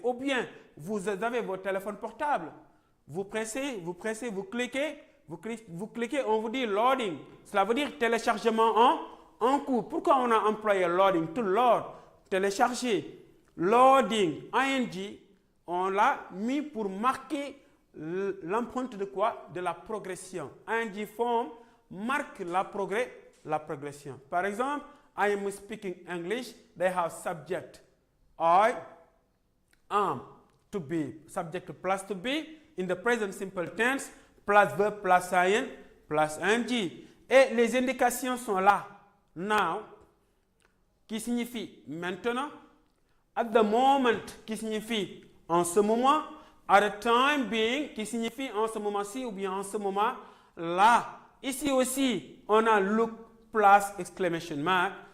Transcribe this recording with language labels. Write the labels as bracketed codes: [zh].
[fr] Ou bien, vous avez votre téléphone portable. Vous pressez, vous cliquez, on vous dit loading. Cela veut dire téléchargement en cours. Pourquoi on a employé loading? [en] To load, [fr] télécharger. Loading, ing, on l'a mis pour marquer l'empreinte de quoi? De la progression. ing form marque la progression. [en] Par exemple, I am speaking English, they have subject. I am, to be, subject plus to be, in the present simple tense, plus verb, plus ing, plus ing. [fr] Et les indications sont là. Now, qui signifie maintenant. [en] At the moment, [fr] qui signifie en ce moment. [en] At the time being, [fr] qui signifie en ce moment-ci ou bien en ce moment-là. Ici aussi, on a look plus exclamation mark.